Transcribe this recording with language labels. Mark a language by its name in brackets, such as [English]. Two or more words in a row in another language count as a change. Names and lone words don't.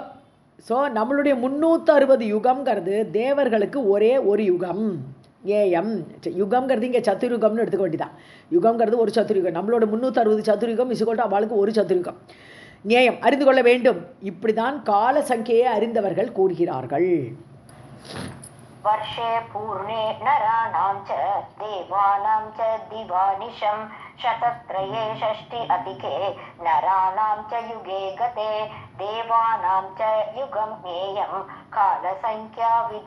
[Tamil] ஸோ நம்மளுடைய 360 யுகம்ங்கிறது தேவர்களுக்கு ஒரே ஒரு யுகம். ஏயம் யுகம்ங்கிறது இங்கே சதுர்யுகம்னு எடுத்துக்க வேண்டியதான். யுகம்ங்கிறது ஒரு சதுர்யுகம். நம்மளோட 360 சதுர்யுகம் இசுகோட்டு அவளுக்கு ஒரு சதுர்யுகம். ஞேயம் அறிந்து கொள்ள வேண்டும். இப்படி தான் கால சங்கையை அறிந்தவர்கள் கூறுகிறார்கள். [Sanskrit] वर्षे पूर्णे नराणां च देवानां च दिवानिशं शतत्रये षष्टि अधिके नराणां च युगे गते देवानां च युगं ज्ञेयं कालसंख्याविदां मतम्.